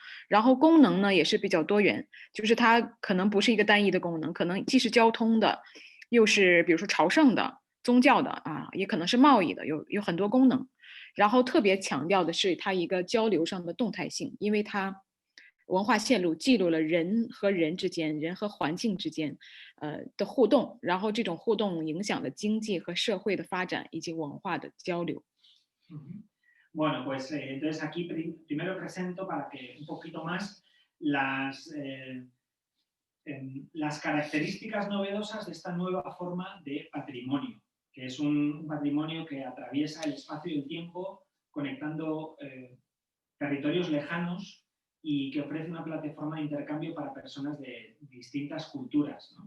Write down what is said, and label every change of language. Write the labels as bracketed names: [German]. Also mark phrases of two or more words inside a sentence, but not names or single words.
[Chinese] 然后功能呢也是比较多元，就是它可能不是一个单一的功能，可能既是交通的，又是比如说朝圣的、宗教的也可能是贸易的，有很多功能。然后特别强调的是它一个交流上的动态性，因为它文化线路记录了人和人之间、人和环境之间的互动，然后这种互动影响了经济和社会的发展以及文化的交流。 [Spanish] Bueno, pues entonces aquí primero presento para que un poquito más las características novedosas de esta nueva forma de patrimonio, que es un patrimonio que atraviesa el espacio y el tiempo, conectando territorios lejanos y que ofrece una plataforma de intercambio para personas de distintas culturas, ¿no?